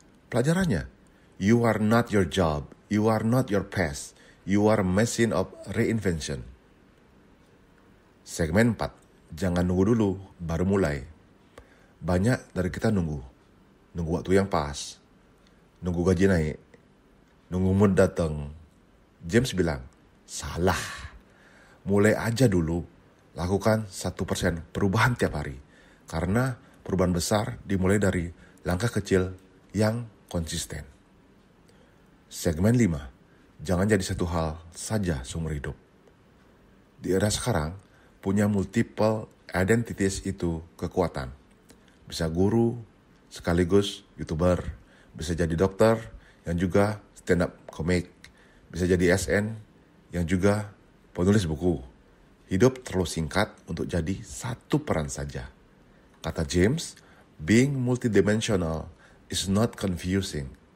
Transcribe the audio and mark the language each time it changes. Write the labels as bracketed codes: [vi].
[id] Pelajarannya, [en] you are not your job, you are not your past, you are a machine of reinvention. [id] Segmen 4, jangan nunggu dulu, baru mulai. Banyak dari kita nunggu waktu yang pas, nunggu gaji naik, nunggu mood datang. James bilang, salah. Mulai aja dulu, lakukan 1% perubahan tiap hari. Karena perubahan besar dimulai dari langkah kecil yang konsisten. Segmen 5, jangan jadi satu hal saja seumur hidup. Di era sekarang, punya [en] multiple identities [id] itu kekuatan. Bisa guru, sekaligus YouTuber, bisa jadi dokter, yang juga stand up komik, bisa jadi SN, yang juga penulis buku. Hidup terlalu singkat untuk jadi satu peran saja. Kata James, [en] being multidimensional is not confusing.